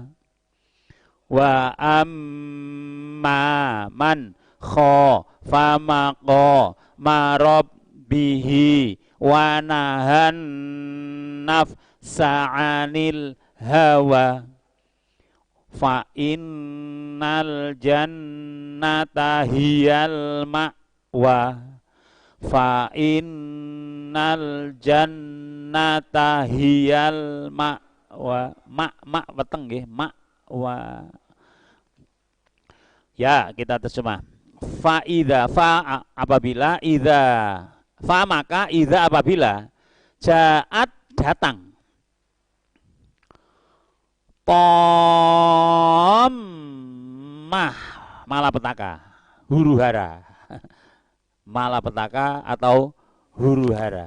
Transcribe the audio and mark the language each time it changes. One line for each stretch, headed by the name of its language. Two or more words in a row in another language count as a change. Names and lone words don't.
Arabic: وأما من خاف مقام ربه ونهى النفس عن الهوى. فإن الجنة هي المأوى. فإن الجنة هي المأوى.
Javanese: Ma weteng nggih,
Indonesian: ma'wa. Ya, kita terjemah. Fa idza fa apabila idza fa maka idza apabila ja'at datang Tomah malapetaka, huru hara. Malapetaka atau huru hara.